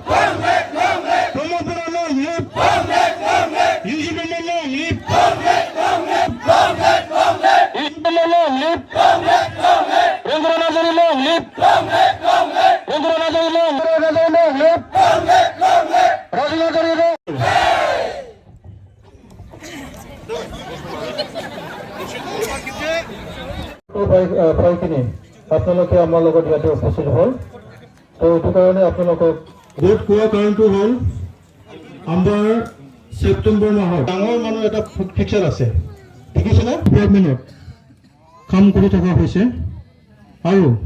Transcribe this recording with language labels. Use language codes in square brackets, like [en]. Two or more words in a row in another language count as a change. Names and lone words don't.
[en] Brahmapura long live. UG Brahma long live. UG Brahma long live. Rendranathari long live. Rendranathari long live. Rajanathari long live. [as] ভাইখিনি আপোনালোকে আমাৰ লগত ইয়াতে উপস্থিত হ'ল তো এইটো কাৰণে আপোনালোকক ভোট কোৱা কাৰণটো হ'ল আমাৰ ছেপ্টেম্বৰ মাহত ডাঙৰ মানুহ এটা ফিক্সাৰ আছে দেখিছে না গভৰ্ণমেণ্টত কাম কৰি থকা হৈছে আৰু